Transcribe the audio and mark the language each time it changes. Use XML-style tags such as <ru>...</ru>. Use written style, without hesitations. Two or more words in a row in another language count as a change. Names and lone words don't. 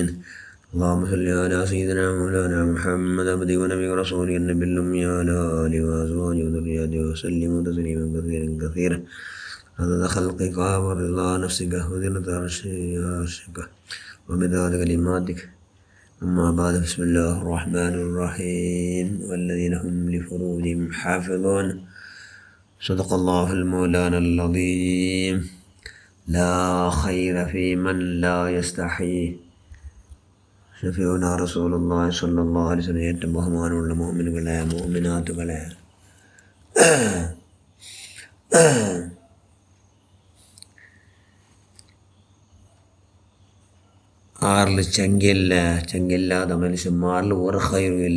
<ar>اللهم صل على سيدنا مولانا محمد عبده ونبيه ورسوله النبي الأمي وعلى آله وأزواجه وذريته وسلم تسليما كثيرا كثيرا عدد خلقك ورضا نفسك وزنة عرشك ومداد كلماتك. أما بعد، بسم الله الرحمن الرحيم. والذين هم لفروجهم حافظون. صدق الله المولانا العظيم. لا خير في من لا يستحي. شفيعنا رسول الله صلى الله عليه وسلم.</ar> <ml>ഏറ്റവും ബഹുമാനമുള്ള മുഅ്മിനുകളെ, മുഅ്മിനാത്തുകളെ, ആറിൽ ചങ്കില്ലാത്ത മനുഷ്യന്മാരിൽ ഒരു ഖൈറും ഇല്ല.</ml>